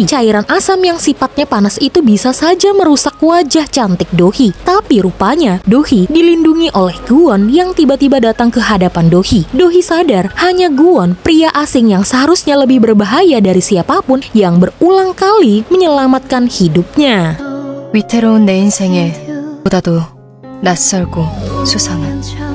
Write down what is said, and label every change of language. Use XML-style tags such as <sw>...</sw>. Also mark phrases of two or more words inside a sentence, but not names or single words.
<id>Cairan asam yang sifatnya panas itu bisa saja merusak wajah cantik Do-hee. Tapi rupanya Do-hee dilindungi oleh Gwon yang tiba-tiba datang ke hadapan Do-hee. Do-hee sadar hanya Gwon, pria asing yang seharusnya lebih berbahaya dari siapapun, yang berulang kali menyelamatkan hidupnya.</id> <ko>위태로운 내 인생에 보다도 낯설고 수상한</ko>